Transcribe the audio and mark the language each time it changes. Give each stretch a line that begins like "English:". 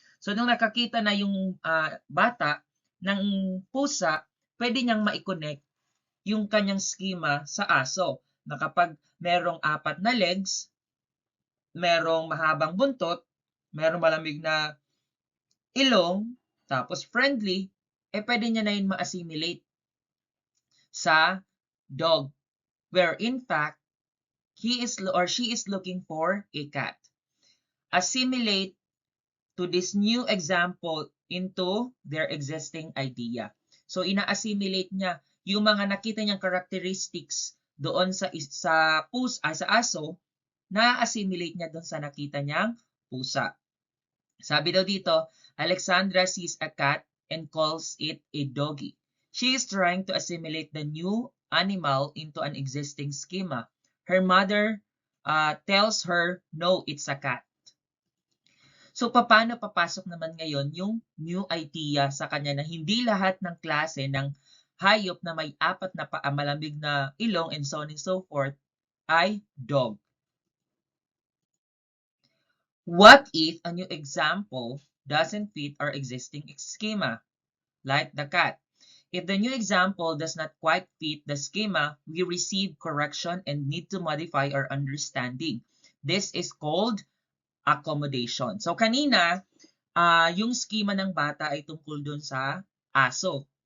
Filipino: So nung nakakita na yung bata ng pusa, pwede niyang ma-connect yung kanyang schema sa aso na kapag merong 4 na legs, merong mahabang buntot, merong malamig na ilong, tapos friendly, pwede niya na yun ma-assimilate sa dog,
English: where in fact, he is or she is looking for a cat. Assimilate to this new example into their existing idea.
Filipino: So ina-assimilate niya yung mga nakita niyang characteristics doon sa sa aso, na-assimilate niya doon sa nakita niyang pusa. Sabi daw dito,
English: Alexandra sees a cat and calls it a doggy. She is trying to assimilate the new animal into an existing schema. Her mother tells her, no, it's a cat.
Filipino: So, paano papasok naman ngayon yung
English: new idea
Filipino: sa kanya na hindi lahat ng klase ng hayop na may 4 na paa, malamig na ilong,
English: and so on and so forth,
Filipino: ay dog.
English: What if a new example doesn't fit our existing schema, like the cat? If the new example does not quite fit the schema, we receive correction and need to modify our understanding. This is called accommodation.
Filipino: So kanina, yung schema ng bata ay tungkol dun sa aso.